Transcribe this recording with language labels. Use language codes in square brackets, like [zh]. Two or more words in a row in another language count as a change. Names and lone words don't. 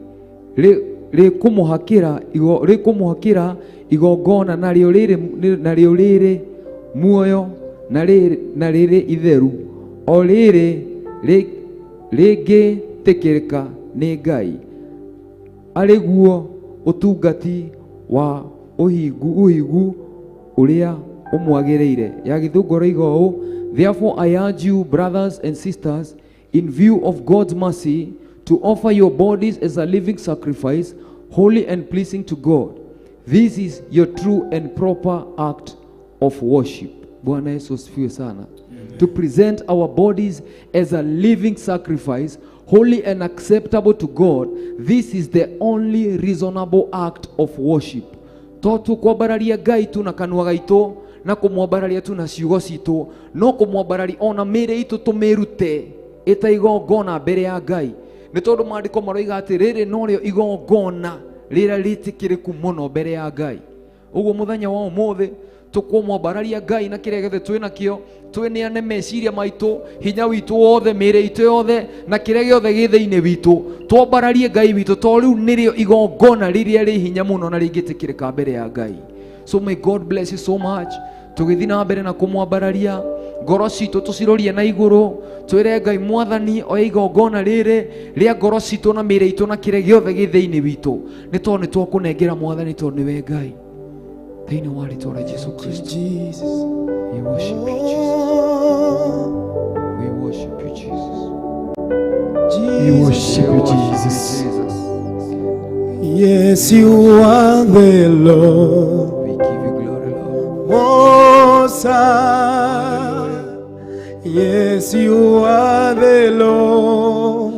[ki] rĩkũmũhakĩra igongona narĩo rĩrĩ muoyo na rĩrĩ itheru, o rĩrĩ rĩngĩtĩkĩrĩka nĩ Ngai, arĩ guo ũtungati wa ũhigu ũrĩa ũmwagĩrĩire. Ya gĩthũngũ roiga ũũ: [en] therefore I urge you, brothers and sisters, in view of God's mercy, to offer your bodies as a living sacrifice, holy and pleasing to God. This is your true and proper act of worship. [sw] Bwana Yesu asifiwe sana. [en] To present our bodies as a living sacrifice, holy and acceptable to God. This is the only reasonable act of worship. [ki] Totu kwambararia Ngai tu na kanua gaitũ na kumwambararia tu na ciugo citũ, no kumwambararia ona mĩĩrĩ itũ tũmĩrute ĩta igongona mbere ya Ngai. Nĩ tondũ maandĩko maroiga atĩ rĩrĩ norĩo igongona rĩrĩa rĩtĩkĩrĩku mũno mbere ya Ngai. Ũguo mũthenya wa ũmũthĩ tũkũmwambararia Ngai na kĩrĩa gĩothe twĩ nakĩo, twĩneane meciria maitũ, hinya witũ wothe, mĩĩrĩ itũ yothe na kĩrĩa gĩothe gĩ thĩinĩ witũ, twambararie Ngai witũ, tondũ rĩu nĩrĩo igongona rĩrĩa rĩ hinya mũno na rĩngĩtĩkĩrĩka mbere ya Ngai. [en] So may God bless you so much. [ki] Tũgĩthiĩ na mbere na kũmwambararia, ngoro citũ tũcirorie na igũrũ, twĩre Ngai Mwathani oya igongona rĩrĩ rĩa ngoro citũ na mĩĩrĩ itũ na kĩrĩa gĩothe gĩ thĩinĩ witũ, nĩ tondũ nĩ twakũnengera Mwathani, tondũ nĩwe Ngai. Thĩinĩ wa rĩĩtwa rĩa Jesũ Kristo. [en] We worship you, Jesus. We worship you, Jesus. We worship you, Jesus. Yes, you are the Lord. We give you glory, Lord. Most High. Yes, you are the Lord.